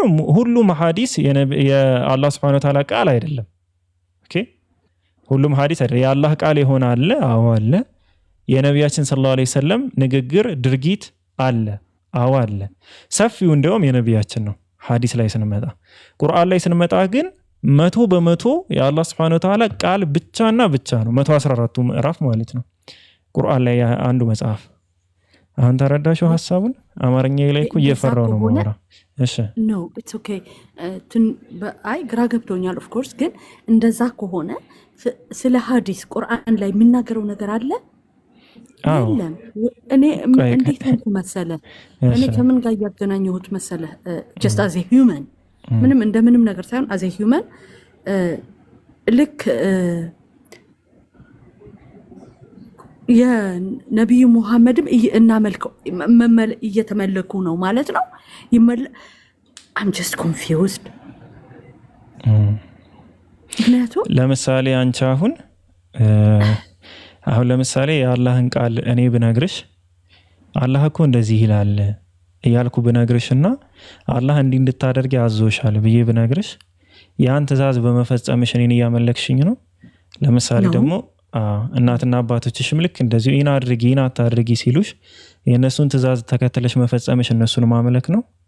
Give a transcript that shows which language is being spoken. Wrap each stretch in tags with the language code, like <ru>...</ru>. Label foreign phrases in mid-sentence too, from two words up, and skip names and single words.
<am>ሁሉም ሐዲስ የአላህ</am> <ar>سبحانه وتعالى</ar> <am>ቃል አይደለም። ኦኬ፣ ሁሉም ሐዲስ አይደለም። የአላህ ቃል የሆነ አለ፣ አዎ አለ። የነቢያችን</am> <ar>صلى الله عليه وسلم</ar> <am>ንግግር ድርጊት አለ፣ አዎ አለ። ሰፊው እንደውም የነቢያችን ነው። ሐዲስ ላይ ስንመጣ፣ ቁርአን ላይ ስንመጣ ግን 100% የአላህ</am> <ar>سبحانه وتعالى</ar> <am>ቃል ብቻና ብቻ ነው 114ቱ ምዕራፍ ማለት ነው ቁርአን ላይ አንዱ መጽሐፍ አሁን ተረዳሽው ሐሳቡን አማርኛ ላይ እኮ እየፈራው ነው ማወራ እሺ</am> <en>No it's okay I</en> <am>ግራ ገብቶኛል</am> <en>of course</en> <am>ግን እንደዛ ከሆነ ስለ ሐዲስ ቁርአን ላይ የሚናገረው ነገር አለ አይደለም እኔ እንዴት ነው መሰለ እኔ ከምን ጋር ያገናኘሁት መሰለ</am> <en>just as a human</en> <am>ምንም እንደምንም ነገር ሳይሆን</am> <en>as a human</en> <am>ልክ የነብዩ ሙሐመድም እናመልከው እየተመለኩ ነው ማለት ነው</am> <en>I'm just confused</en> <am>ምክንያቱም ለምሳሌ አንቺ አሁን ለምሳሌ የአላህን ቃል እኔ ብነግርሽ አላህ እኮ እንደዚህ ይላል እያልኩ ብነግርሽና አላህ እንዲህ እንድታደርጊ አዞሻል ብዬ ብነግርሽ ያን ትእዛዝ በመፈጸምሽ እኔን ያመለክሽኝ ነው ለምሳሌ ደግሞ እናትና አባቶችሽም ልክ እንደዚህ ኢና አድርጊ ኢና አታድርጊ ሲሉሽ የነሱን ትእዛዝ ተከትለሽ መፈጸምሽ እነሱን ማመለክ ነው</am>